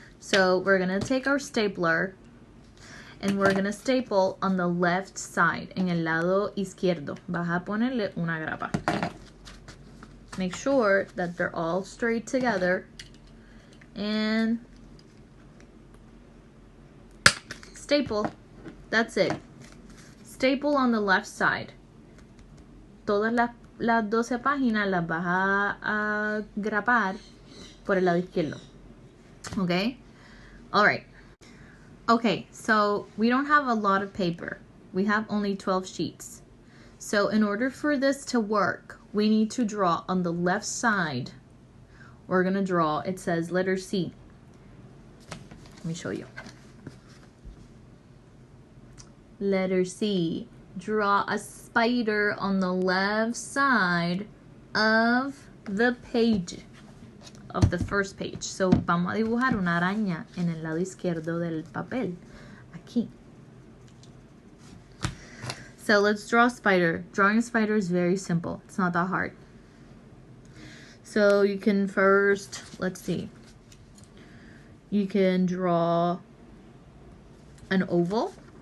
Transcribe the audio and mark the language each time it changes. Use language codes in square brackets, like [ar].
[en] So we're going to take our stapler and we're going to staple on the left side, [es] en el lado izquierdo. Vas a ponerle una grapa. [en] Make sure that they're all straight together and staple. That's it. Staple on the left side. [es] Todas las 12 páginas las vas a grapar por el lado izquierdo. [en] Okay? All right. Okay, so we don't have a lot of paper. We have only 12 sheets. So in order for this to work, we need to draw on the left side. We're going to draw, it says letter C. Let me show you. Letter C. Draw a spider on the left side of the page, of the first page. [es] So vamos a dibujar una araña en el lado izquierdo del papel. Aquí. [en] So let's draw a spider. Drawing a spider is very simple. It's not that hard. So you can first, let's see. You can draw an oval.